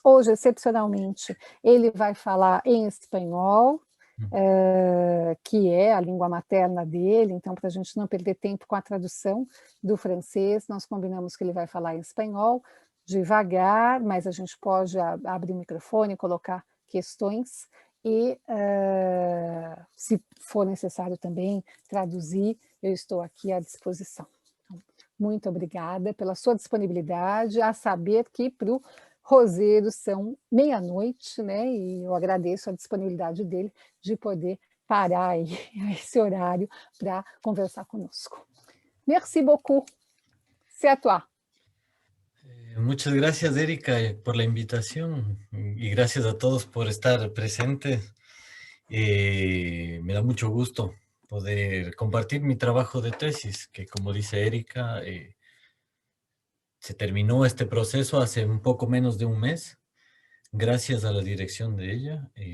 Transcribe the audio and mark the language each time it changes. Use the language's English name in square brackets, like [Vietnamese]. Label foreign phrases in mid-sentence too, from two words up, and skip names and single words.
[Portuguese] Hoje, excepcionalmente, ele vai falar em espanhol, que é a língua materna dele, então, para a gente não perder tempo com a tradução do francês, nós combinamos que ele vai falar em espanhol, devagar, mas a gente pode abrir o microfone, colocar questões, e se for necessário também traduzir, eu estou aqui à disposição. Então, muito obrigada pela sua disponibilidade, a saber que para o Roseiro são meia-noite, né? E eu agradeço a disponibilidade dele de poder parar aí a esse horário para conversar conosco. [French] Merci beaucoup. C'est à toi. [Spanish] Muchas gracias, Erika, por la invitación y gracias a todos por estar presentes. Me da mucho gusto poder compartir mi trabajo de tesis, que como dice Erika, se terminó este proceso hace un poco menos de un mes, gracias a la dirección de ella.